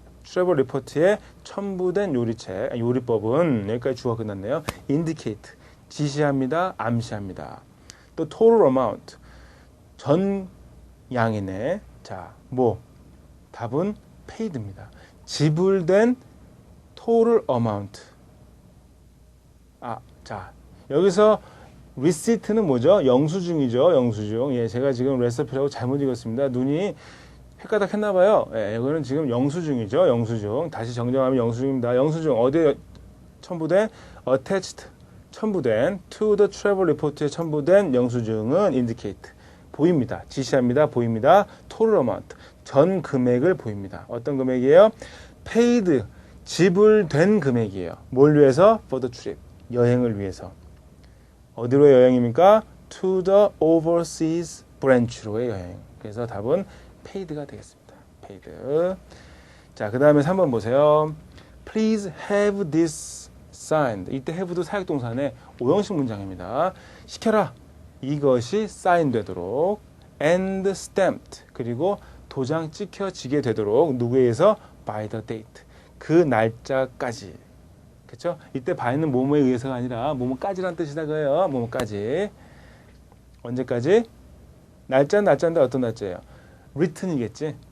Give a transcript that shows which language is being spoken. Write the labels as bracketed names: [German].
[Korean] travel report에 첨부된 요리법은 여기까지 주어가 끝났네요. indicate 지시합니다. 암시합니다. 또 total amount 전 양이네. 자, 뭐 답은 paid입니다. 지불된 total amount. 자, 여기서 receipt는 뭐죠? 영수증이죠. 영수증. 예, 제가 지금 레시피라고 잘못 읽었습니다. 눈이 헷가닥 했나 봐요. 예, 이거는 지금 영수증이죠. 영수증. 다시 정정하면 영수증입니다. 영수증 어디에 첨부된? [English] attached 첨부된 to the travel report에 첨부된 영수증은 indicate 보입니다. [Korean] 지시합니다. 보입니다. total amount 전 금액을 보입니다. 어떤 금액이에요? paid 지불된 금액이에요. 뭘 위해서? [English] for the trip [Korean] 여행을 위해서. 어디로의 여행입니까? [English] to the overseas branch로의 여행. [Korean] 그래서 답은 paid가 되겠습니다. paid. 자, 그 다음에 3번 보세요. [English] Please have this signed. [Korean] 이때 have도 사역동사의 5형식 문장입니다. 시켜라. 이것이 sign 되도록 [English] and stamped. [Korean] 그리고 도장 찍혀지게 되도록 누구에 의해서? [English] by the date. [Korean] 그 날짜까지. 그렇죠? 이때 by는 뭐뭐에 의해서가 아니라 뭐뭐까지란 뜻이다 그래요. 뭐뭐까지. 언제까지? 날짜인데 어떤 날짜예요? written이겠지.